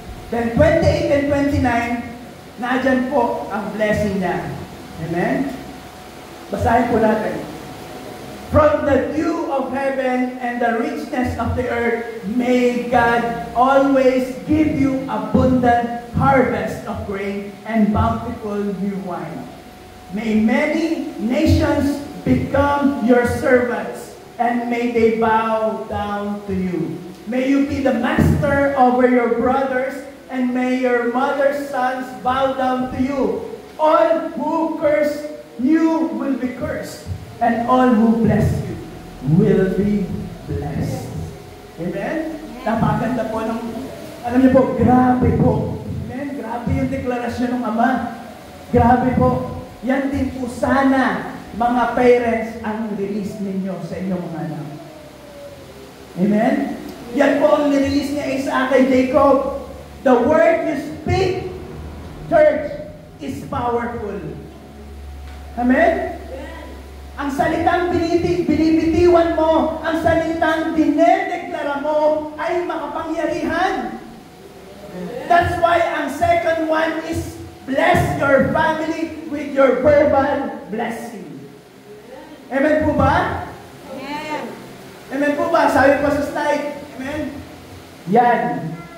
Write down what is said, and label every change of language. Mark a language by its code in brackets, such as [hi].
[tl] Then 28 and 29, nadyan po ang blessing niya. Amen? Basahin po natin. [en] From the dew of heaven and the richness of the earth, may God always give you abundant harvest of grain and bountiful new wine. May many nations become your servants, and may they bow down to you. May you be the master over your brothers, and may your mother's sons bow down to you. All who curse you will be cursed, and all who bless you will be blessed. [tl] Amen? Napakaganda po ng, alam niyo po, grabe po. Amen? Grabe yung deklarasyon ng Ama. Grabe po. Yan din po sana, mga parents, ang release ninyo sa inyong mga anak. Amen? Yan po ang nirelease niya Isaac kay Jacob. [en] The word you speak, church, is powerful. Amen? [tl] Ang salitang binibitiwan mo, ang salitang dinedeklara mo, ay makapangyarihan. [en] That's why ang second one is bless your family with your verbal blessing. [tl] Amen po ba? Amen. Amen po ba? Sabi po sa slide. Amen? Yan.